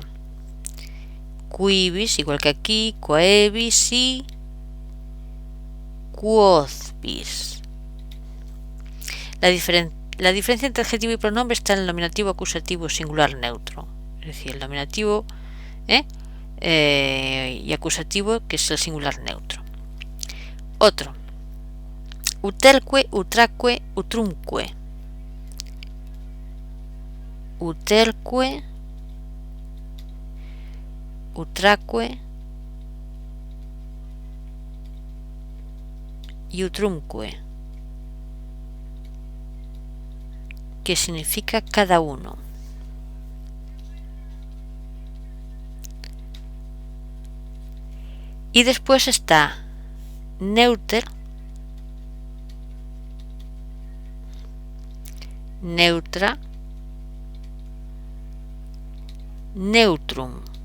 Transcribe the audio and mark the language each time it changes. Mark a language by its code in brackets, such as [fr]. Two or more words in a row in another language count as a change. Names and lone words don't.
[la] Quibis, [es] igual que aquí, [la] quaebis y quodbis. [es] La diferencia entre adjetivo y pronombre está en el nominativo acusativo singular neutro. Es decir, el nominativo y acusativo, que es el singular neutro. Otro. [la] Utelque, utraque, utrumque. uterque, utraque [es] y [la] utrumque, [es] que significa cada uno. Y después está [la] neuter, neutra, neutrum.